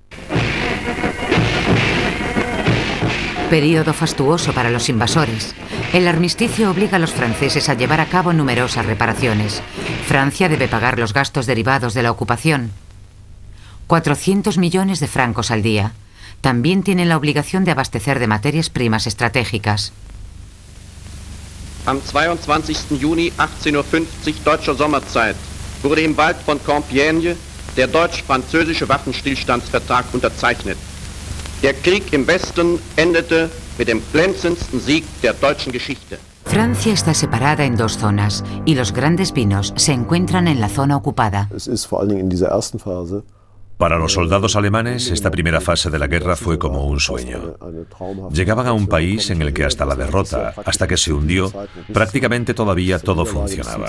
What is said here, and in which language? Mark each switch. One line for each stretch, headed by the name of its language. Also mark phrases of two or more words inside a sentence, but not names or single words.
Spanish: Período fastuoso para los invasores. El armisticio obliga a los franceses a llevar a cabo numerosas reparaciones. Francia debe pagar los gastos derivados de la ocupación. 400 millones de francos al día. También tienen la obligación de abastecer de materias primas estratégicas.
German: Am 22. Juni 18:50 Uhr deutscher Sommerzeit wurde im Wald von Compiègne der deutsch-französische Waffenstillstandsvertrag unterzeichnet. Der Krieg im Westen endete mit dem glänzendsten Sieg der deutschen Geschichte.
Spanish: Francia está separada en 2 zonas y los grandes vinos se encuentran en la zona ocupada. Para los soldados alemanes, esta primera fase de la guerra fue como un sueño. Llegaban a un país en el que hasta la derrota, hasta que se hundió, prácticamente todavía todo funcionaba.